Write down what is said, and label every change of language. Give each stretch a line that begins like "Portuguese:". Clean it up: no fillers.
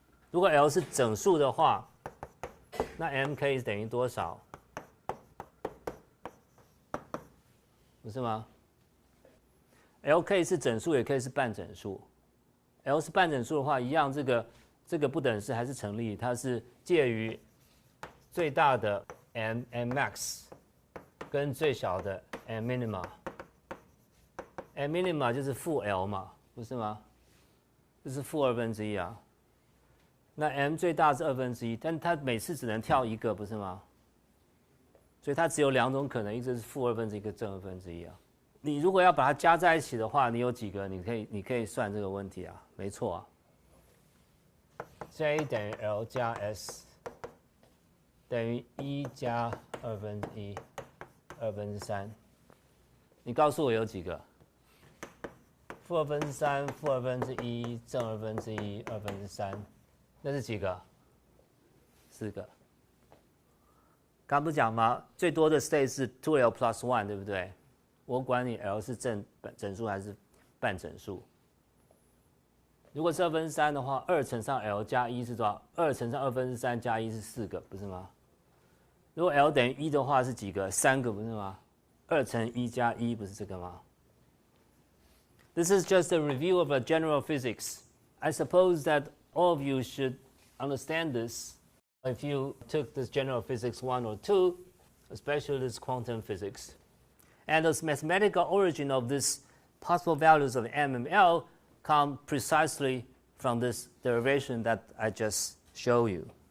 Chinese: 如果 L 是整数的话，那 m 可以等于多少？不是吗 ？L 可以是整数，也可以是半整数。 L 是半整数的话，一样这个不等式还是成立，它是介于最大的 m max 跟最小的 m minima。m minima 就是负 L 嘛，不是吗？就是负1/2啊。那 m 最大是1/2，但它每次只能跳一个，不是吗？所以它只有2种可能，一个是负1/2，一个正1/2啊。你如果要把它加在一起的话，你有几个？你可以算这个问题啊，没错啊。 J 等于 L 加 S 等于1加2/3。你告诉我有几个？负2/3、负1/2、正1/2、2/3，那是几个？4个。刚不是讲吗？最多的 state 是 2L plus 1，对不对？我管你 L 是整数还是半整数。如果是2/3的话，2乘上 L 加1是多少？2乘上2/3加1是4个，不是吗？如果 L 等于1的话是几个？3个，不是吗？2乘1加1不是这个吗？
English: This is just a review of a general physics. I suppose that all of you should understand this if you took this general physics 1 or 2, especially this quantum physics. And the mathematical origin of these possible values of m and L come precisely from this derivation that I just showed you.